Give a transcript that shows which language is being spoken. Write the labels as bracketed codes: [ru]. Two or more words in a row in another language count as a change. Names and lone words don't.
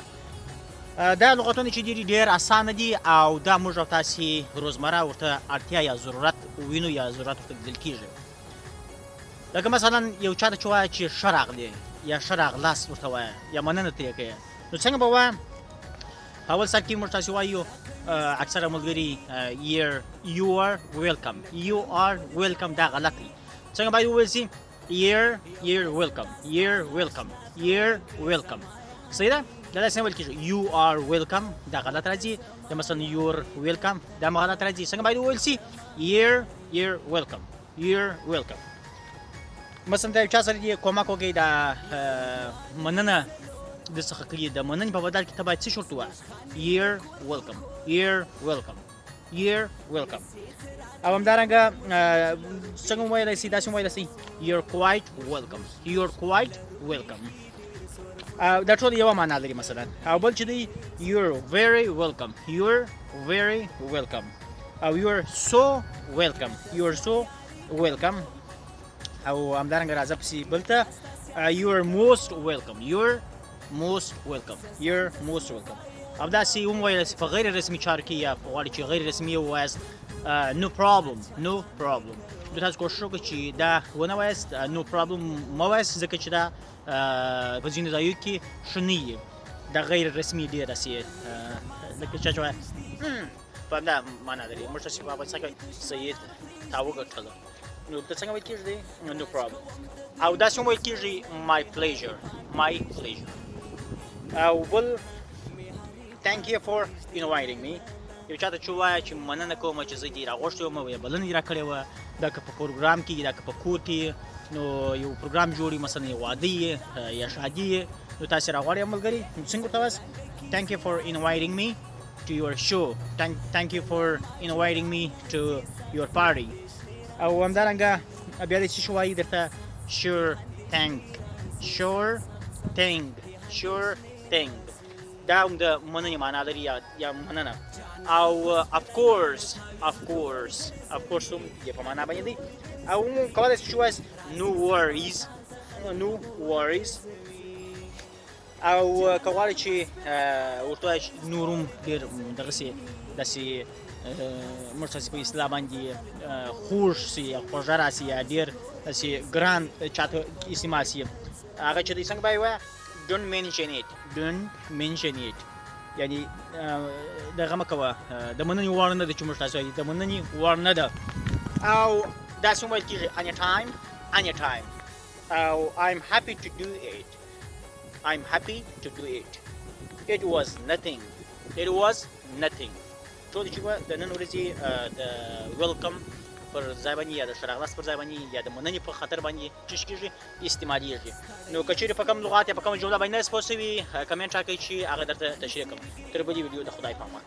[ps] دا لغتونه چې دي ډېر اسانه دي او دا موږ او تاسې روزمره ورته اړتیا یا ضرورت وینو یا ضرورت ورته لیدل کېږي. لکه مثلا یو چا ته چې وایه چې ښه راغلې یا ښه راغلاست ورته وایه یا مننه ترې کوې، نو څنګه به وایم؟ په اول سر کې موږ تاسې وایو اکثره ملګري [en] you are welcome. You are welcome [ps] دا غلط دی. څنګه باید وویل سي؟ [en] you're welcome. You're welcome. You're welcome. [ps] صحیح ده؟ دا داسې نه ویل کېږي. [en] you are welcome [ps] دا غلط راځي. یا مثلا [en] you're welcome [ps] دا غلط راځي. څنګه باید وویل سي؟ [en] you're welcome. You're welcome. [ps] مثلا دا یو چا سره دې کومک وکړي دا مننه د څخه کړي، د مننې په بدل کې ته باید څه شرط ووایه؟ [en] you're welcome. You're welcome. You're welcome. [ps] او همدارنګه څنګه وویلی سي؟ داسې وویلی سي [en] you're quite welcome. You're quite welcome. [ps] دا ټول یوه معنا لري مثلا. او بل چې دی [en] you're very welcome. You're very welcome. او you're so welcome. You're so welcome. [ps] او همدارنګه راځه پسې بل ته [en] you're most welcome. You're most welcome. You're most welcome. [ps] او داسې هم ویلی سي په غیر رسمي چارو کې یا غواړئ چې غیر رسمي ووایاست [en] no problem. No problem. [ps] نو تاسو کوښښ وکړئ چې دا ونه وایاست [en] no problem [ps] مه وایاست، ځکه چې دا په ځینو ځایو کې ښه نه وي. دا غیر رسمي ډېر داسې لکه چا چې وایه په همدا معنا لري. موږ تاسې په افغانستان کې سید تا وګټله، نو دلته څنګه ویل کېږي دی [en] no problem. [ps] او داسې هم ویل کېږي [en] my pleasure. My pleasure. [ps] او بل [en] thank you for inviting me. [ps] یو چا ته چې ووایه چې مننه کوم چې زه دې راغوښتی وم یا بلنه دې راکړې وه، دا که په پروګرام کې دا که په کور کې نو یو پروګرام جوړي، مثلا یو واده یې یا شادي یې، نو تاسې راغواړئ ملګري، نو څنګه ورته وایاست؟ [en] thank you for inviting me to your show. Thank you for inviting me to your party. [ps] او همدارنګه بیا دې څه شی وایي درته [en] sure thing. Sure thing. Sure thing. [ps] دا هم د مننې معنا لري یا مننه. او [en] of course [ps] هم یې په معنا باندې دی. او هم کولی شئ چې وایاست [en] no worries. No worries. [ps] او که غواړئ چې ورته وایئ چې نور هم ډېر دغسې داسې موږ تاسې په اصطلاح باندې خوږ سي یا خوږه راسي یا ډېر داسې ګران چاته استعمال سي، هغه چې دی څنګه باید ووایه [en] don't mention it. Don't mention it. [ps] یعنی دغه مه کوه، د مننې وړ نه ده چې موږ تاسې وایي، د مننې وړ نه ده. او داسې هم ویل کېږي anytime. [en] او I'm happy to do it. I'm happy to do it. It was nothing. It was nothing. [ps] ټول چې د نن ورځې د ویلکم پر ځای باندې یا د ښه راغلاست پر ځای باندې یا د مننې په خاطر باندې څه کېږي استعمالېږي. نو که چېرې په کوم لغات یا په کومه جمله باندې نه یاست پوه سوي، کمنټ راکړئ چې هغه درته تشریح کړم. تر بلې ویډیو د خدای په امان.